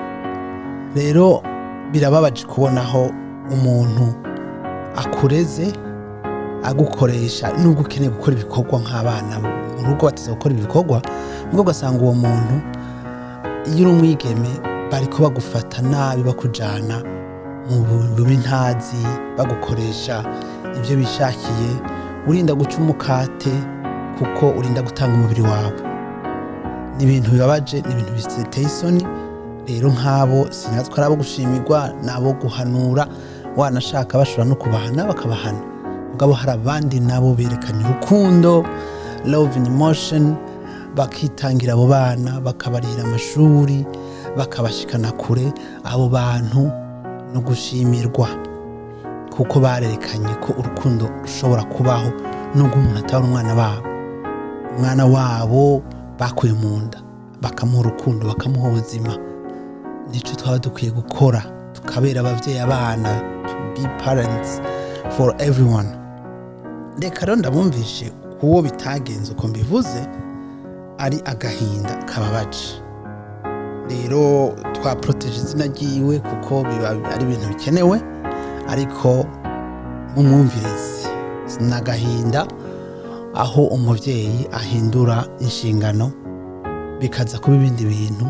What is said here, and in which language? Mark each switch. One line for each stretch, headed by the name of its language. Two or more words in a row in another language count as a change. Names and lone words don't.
Rundi: Rero birababaje kubonaho umuntu akureze agukoresha nubwo ukeneye gukora ibikorwa nk'abana mu rugo bateze gukora ibikorwa, ngo ugasanga uwo muntu iyo uri umwigeme bariko bagufata nabi bakujana mu bintazi bagukoresha ibyo bishakiye, urinda guca umukate kuko urinda gutanga umubiri wawe. Ni ibintu bibabaje, ni ibintu biteye isoni. Rero nk'abo sinazwe ari abo gushimirwa, nabo guhanura, wanashaka bashobora no kubahana bakabahana. Mugabo hari abandi nabo berekanye urukundo,
English: love in motion,
Rundi: bakitangira abo bana bakabarihira amashuri bakabashikana kure. Abo bantu no gushimirwa kuko barerekanye ko urukundo rushobora kubaho nubwo umuntu atari umwana wabo bakuye mu nda, bakamuha urukundo, bakamuha ubuzima. Nico twaba dukwiye gukora, tukabera abavyeyi abana,
English: to be parents for everyone.
Rundi: Reka rero ndabumvishe kuwo bitagenze uko mbivuze, ari agahinda kababaje. Rero twaproteje izina ryiwe kuko biba ari ibintu bikenewe, ariko mu mwumvirizi n'agahinda aho umuvyeyi ahindura inshingano bikaza kuba ibindi bintu.